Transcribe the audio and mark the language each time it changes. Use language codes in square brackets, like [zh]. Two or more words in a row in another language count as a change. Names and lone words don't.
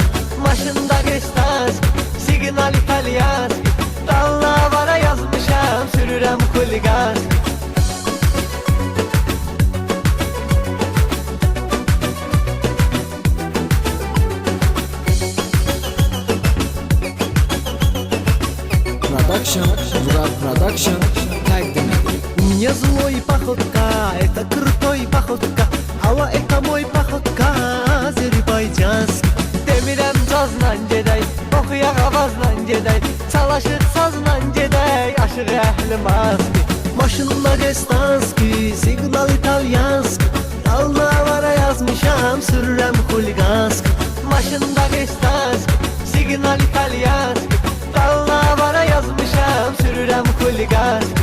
[az] Maşında Gestanski, signal İtalyanski, Dalnavara yazmışam, sürürəm Xuliganski. Vural Production təqdim edir. [ru] Не злой походка, это крутой походка. Hava это мой походка, Azərbaycanski. [az] Demirəm cazla gedək, oxuyaq avazla gedək, çalışıq sazla gedək, aşıq əhli maski. Maşında Gestanski, signal İtalyanski, Dalnavara yazmışam, sürürəm Xuliganski. Maşında Gestanski, signal İtalyanski, Dalnavara yazmışam, sürürəm Xuliganski.